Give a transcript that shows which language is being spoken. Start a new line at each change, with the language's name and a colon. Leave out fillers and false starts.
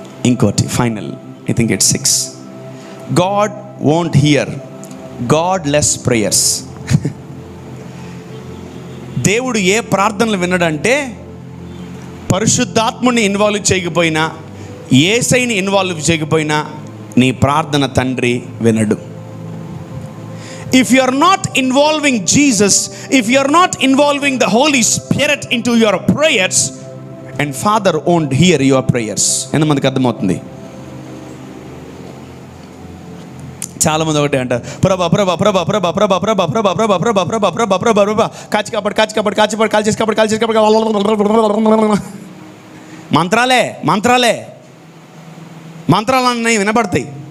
Telugu: ఇంకోటి
English: Final, I think it's 6. God won't hear godless prayers.
Telugu: దేవుడు ఏ ప్రార్థనలు వినడంటే, పరిశుద్ధాత్ముని ఇన్వాల్వ్ చేయకపోయినా, యేసయ్యని ఇన్వాల్వ్ చేయకపోయినా నీ ప్రార్థన తండ్రి వినడు.
English: If you are not involving Jesus, if you are not involving the Holy Spirit into your prayers, and Father won't hear your prayers.
Telugu: ఎంతమందికి అర్థమవుతుంది? చాలా మంది ఒకటే అంటారు, ప్రభా ప్రభా ప్రభా ప్రభా ప్రభా ప్రభా ప్రభా ప్రభా ప్రభా ప్రభా ప్రభా ప్రభా ప్రభా కాచి కాపాడు కాచి కాపాడు కాచి కాపాడు కాల్ చేసి కాపాడు కాల్ చేసి కాపాడు. మంత్రాలే మంత్రాలే మంత్రాలన్నీ వినపడతాయి.